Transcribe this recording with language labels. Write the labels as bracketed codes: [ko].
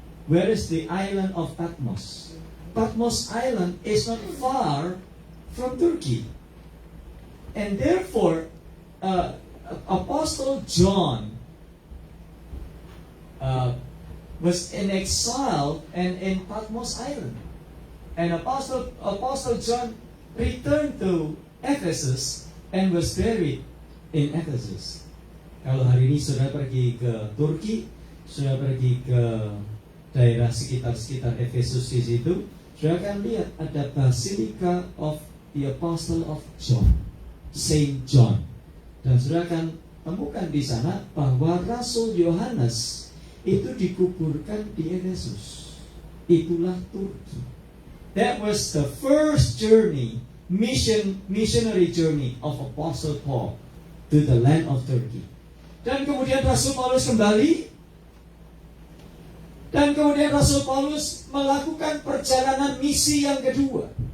[en] Where is the island of Patmos? Patmos Island is not far from Turkey, and therefore Apostle John was in exile and in Patmos Island, and Apostle John returned to Ephesus and was buried in Ephesus. [id] Kalau hari ini sudah pergi ke Turki, sudah pergi ke daerah sekitar Efesus di situ, sudah akan lihat ada Basilica of the Apostle of John, Saint John, dan sudah akan temukan di sana bahwa Rasul Yohanes itu dikuburkan di Efesus. Itulah Turki. [en] That was the first journey, missionary journey of Apostle Paul to the land of Turkey. [id] Dan kemudian Rasul Paulus kembali, dan kemudian Rasul Paulus melakukan perjalanan misi yang kedua.